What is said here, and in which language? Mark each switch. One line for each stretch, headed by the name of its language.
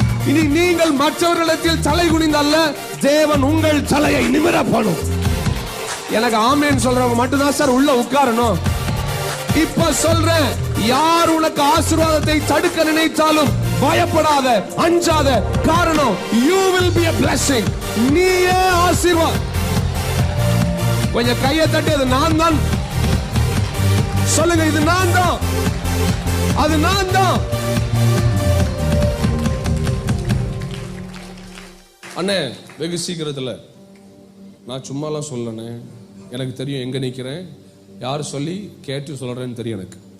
Tamil: இனி நீங்கள் மற்றவர்களிடத்தில் தலை குனிந்தல்ல, தேவன் உங்கள் தலையை நிமிர பண்ணும். எனக்கு ஆமேன் சொல்றவங்க மட்டும் தான் சார் உள்ள உட்காரணும். இப்ப சொல்றேன், யார் உனக்கு ஆசீர்வாதத்தை தடுக்க நினைத்தாலும் பயப்படாத, அஞ்சாத. காரணம்,
English: you will be a blessing.
Tamil: நீயே ஆசீர்வாதம். கொஞ்சம் கையை தட்டி, அது நான் தான் சொல்லுங்க, இது நான் தான், அது நான் தான். அண்ணே, வெகு சீக்கிரத்துல நான் சும்மாலாம் சொல்லனே, எனக்கு தெரியும் எங்க நிக்கிறேன், யார் சொல்லி கேட்டு சொல்றேன்னு தெரியும் எனக்கு.